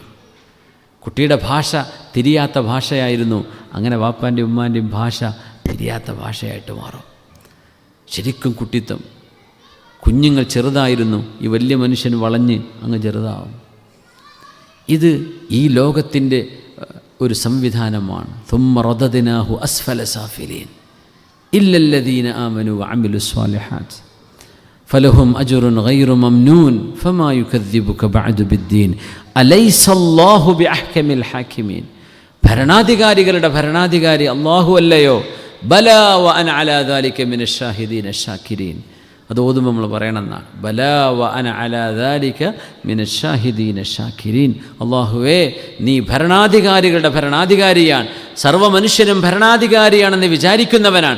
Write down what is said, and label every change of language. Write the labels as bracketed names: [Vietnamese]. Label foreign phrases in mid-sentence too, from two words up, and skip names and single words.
[Malayalam] കുട്ടിയുടെ ഭാഷ തിരിയാത്ത ഭാഷയായിരുന്നു, അങ്ങനെ വാപ്പാൻ്റെയും ഉമ്മാൻ്റെയും ഭാഷ തിരിയാത്ത ഭാഷയായിട്ട് മാറും. ശരിക്കും കുട്ടിത്തം. കുഞ്ഞുങ്ങൾ ചെറുതായിരുന്നു, ഈ വലിയ മനുഷ്യൻ വളഞ്ഞ് അങ്ങ് ചെറുതാവും. ഇത് ഈ ലോകത്തിൻ്റെ ഒരു സംവിധാനമാണ്. [Arabic] ثم رددناه أسفل سافلين إلا الذين آمنوا وعملوا الصالحات فلهم أجر غير ممنون فما يكذبك بعد بالدين أليس الله بأحكم الحاكمين. [Malayalam] ഭരണാധികാരികളുടെ ഭരണാധികാരി അല്ലാഹു അല്ലയോ? [Arabic] بلى و أنا على ذلك من الشاهدين الشاكرين. [Malayalam] അത് ഓതുമ്പോൾ നമ്മൾ പറയണമെന്നാണ്. [Arabic] بلى و أنا على ذلك من الشاهدين الشاكرين. [Malayalam] അല്ലാഹുവേ, നീ ഭരണാധികാരികളുടെ ഭരണാധികാരിയാണ്, സർവ്വ മനുഷ്യനും ഭരണാധികാരിയാണെന്ന് വിചാരിക്കുന്നവനാണ്.